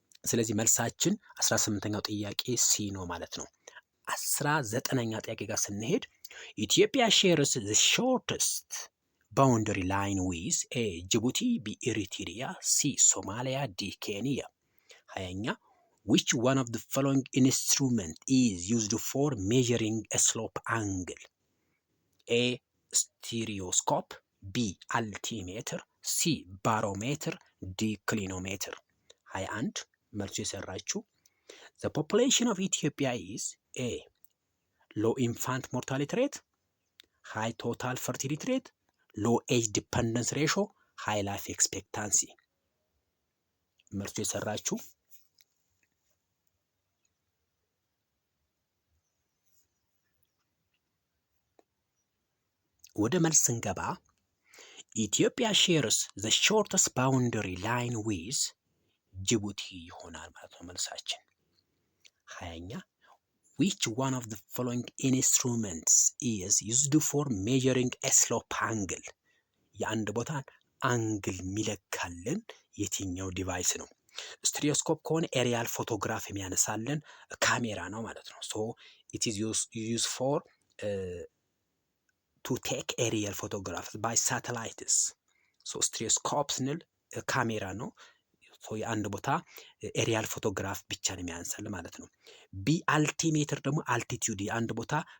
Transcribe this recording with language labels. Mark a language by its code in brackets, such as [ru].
[am] ስለዚህ መልሳችን 18ኛው ጥያቄ ሲ ነው ማለት ነው። 19ኛ ጥያቄ ጋር ስንሄድ [en] ኢትዮጵያ ሼርስ ዘ ሾርተስት boundary line with A Djibouti, B Eritrea, C Somalia, D Kenya. 20ኛ which one of the following instrument is used for measuring a slope angle? A stereoscope, B altimeter, C barometer, D clinometer. 21 [am] መልሱ የሰራችሁ [en] the population of Ethiopia is A low infant mortality rate, high total fertility rate, low age dependence ratio, high life expectancy. [am] መልሱ የሰራችሁ ወደ መልስ ስንገባ ኢትዮጵያ [en] ሼርስ the shortest boundary line with [am] ጅቡቲ ይሆናል ማለት ነው መልሳችን። 20ኛ [en] which one of the following instruments is used for measuring a slope angle? [am] የአንድ ቦታን አንግል የሚለካልን የትኛው ዲቫይስ ነው? ስቴሪዮስኮፕ ከሆነ ኤሪያል ፎቶግራፍ የሚያነሳልን ካሜራ ነው ማለት ነው። [en] ሶ ኢት ኢዝ ዩዝ ፎር ቱ ቴክ ኤሪያል ፎቶግራፍ ባይ ሳተላይትስ። [am] ሶ ስቴሪዮስኮፕ ስንል ካሜራ ነው። የአንድ ቦታ ኤሪያል ፎቶግራፍ ብቻ ነው የሚያንሳል ማለት ነው። ቢ አልቲሜትር ደግሞ አልቲቲዩድ የአንድ ቦታ